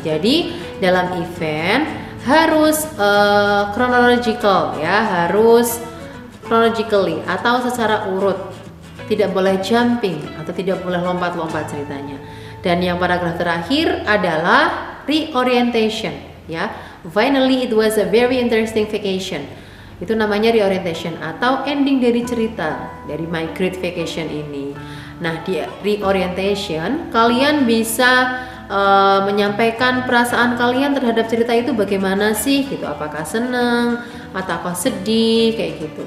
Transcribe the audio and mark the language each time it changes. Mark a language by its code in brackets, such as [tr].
[id] Jadi dalam event harus chronological ya, harus chronologically atau secara urut. Tidak boleh jumping atau tidak boleh lompat-lompat ceritanya. Dan yang paragraf terakhir adalah reorientation ya. [en] Finally it was a very interesting vacation. [id] Itu namanya reorientation atau ending dari cerita dari My Great Vacation ini. Nah, di reorientation kalian bisa menyampaikan perasaan kalian terhadap cerita itu bagaimana sih gitu. Apakah senang ataukah sedih kayak gitu.